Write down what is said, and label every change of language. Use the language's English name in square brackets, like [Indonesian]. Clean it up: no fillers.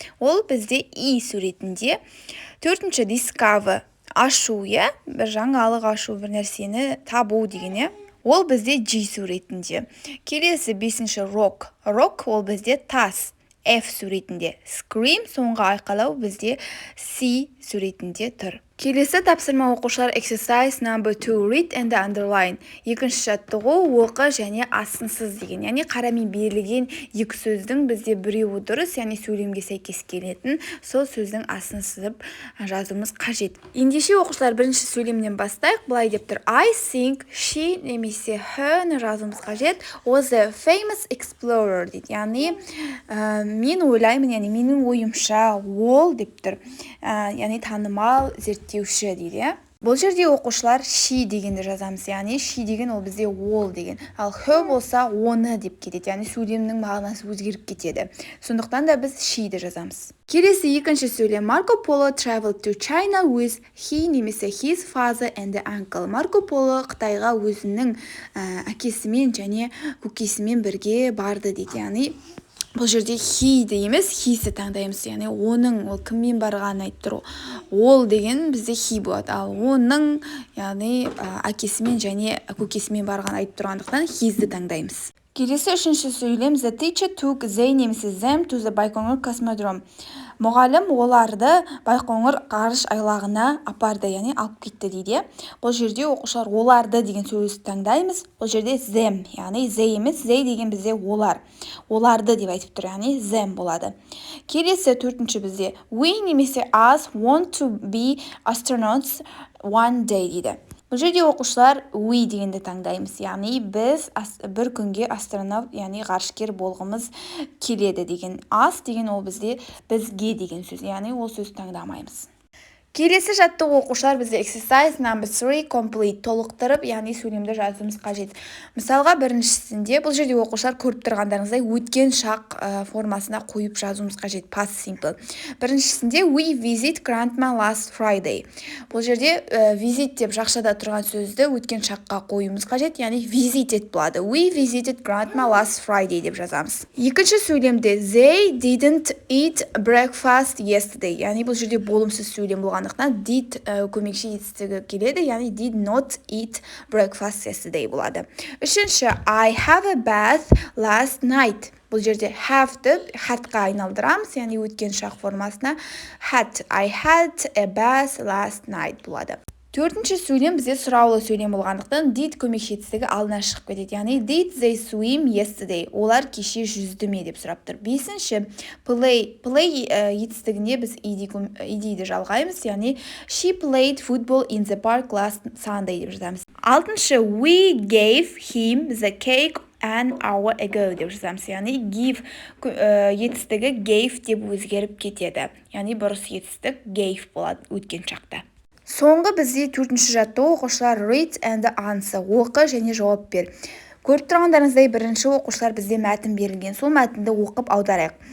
[Kazakh] Ол бізде E суретінде. Төртінші discover, ашу, бір жаңалық ашу, бір нәрсені табу деген. Ол бізде G суретінде. Келесі бесінші rock ол бізде тас, F суретінде. Scream соңғы айқалау бізде C суретінде тұр. Келесі тапсырма оқушылар [English] exercise number 2 read and underline. [Kazakh] Екінші жаттығу оқы және астынсыз деген. Яғни қарамен берілген екі сөздің бізде біреуі дұрыс, яғни сөйлемге сәйкес келетін, сол сөздің астын сызып жазуымыз қажет. Ендеше оқушылар бірінші сөйлемнен бастайық. Былай деп тұр. [English] I think she немесе her [Kazakh] жазуымыз қажет. [English] Was a famous explorer дейді. [Kazakh] Яғни мен ойлаймын, яғни менің ойымша ол деп тұр. Яғни танымал зерттеуші дейді. Бұл жерде оқушылар she дегенді жазамыз, яғни she деген ол бізде ол деген. Ал her болса оны деп кетеді, яғни сөйлемнің мағынасы өзгеріп кетеді. Сондықтан да біз she'ді жазамыз. Келесі екінші сөйлем. [English] Marco Polo traveled to China with he немесе his father and uncle. [Kazakh] Марко Поло Қытайға өзінің әкесімен және көкесімен бірге барды дейді. Яғни бұл жерде he-ді емес, his-ді таңдаймыз. Яғни оның, ол кіммен барғанын айтып тұр. Ол деген бізде he болады. Ал оның, яғни әкесімен және көкесімен барғанын айтып тұрғандықтан his-ді таңдаймыз. Келесі үшінші сөйлем. [English] The teacher took they немесе them to the Байқоңыр космодром. [Kazakh] Мұғалім оларды Байқоңыр ғарыш айлағына апарды, яғни алып кетті дейді. Бұл жерде оқушылар оларды деген сөзді таңдаймыз. Бұл жерде them, яғни they емес, they деген бізде олар. Оларды деп айтып тұр, яғни them болады. Келесі төртінші бізде [English] we немесе us want to be astronauts one day дейді. [Kazakh] Бұл жерде оқушылар we дегенді таңдаймыз, яғни біз бір күнге астронавт, яғни ғарышкер болғымыз келеді деген. Us деген ол бізде бізге деген сөз, яғни ол сөз таңдамаймыз. Келесі жаттығу оқушылар бізде [English] exercise number 3 complete [Kazakh] толықтырып, яғни сөйлемді жазуымыз қажет. Мысалға біріншісінде бұл жерде оқушылар көріп тұрғандарыңыздай өткен шақ формасына қойып жазуымыз қажет, past simple. [English] Біріншісінде we visit grandma last Friday. [Kazakh] Бұл жерде visit деп жақшада тұрған сөзді өткен шаққа қоюымыз қажет, яғни visited болады. [English] We visited grandma last Friday [Kazakh] деп жазамыз. Екінші сөйлемде [English] they didn't eat breakfast yesterday. [Kazakh] Яғни бұл жерде болымсыз сөйлем болған. [English] Did [Kazakh] көмекші етістігі келеді, яғни [English] did not eat breakfast yesterday болады. Үшінші, I have a bath last night. [Kazakh] Бұл жерде have-ді had-ға айналдырамыз, яғни өткен шақ формасына had. [English] I had a bath last night [Kazakh] болады. Төртінші сөйлем бізде сұраулы сөйлем болғандықтан did көмекші етістігі алдына шығып кетеді. [English] Яғни did they swim yesterday? [Kazakh] Олар кеше жүзді ме деп сұрап тұр. Бесінші play етістігіне біз ed-ді жалғаймыз. [English] Яғни she played football in the park last Sunday [Kazakh] деп жазамыз. [English] Алтыншы we gave him the cake an hour ago [Kazakh] деп жазамыз. Яғни give етістігі gave деп өзгеріп кетеді. Яғни бұрыс етістік gave болады өткен шақта. Соңғы бізде төртінші жаттығу оқушылар [English] read and answer, [Kazakh] оқы және жауап бер. Көріп тұрғандарыңыздай бірінші оқушылар бізде мәтін берілген. Сол мәтінді оқып аударайық.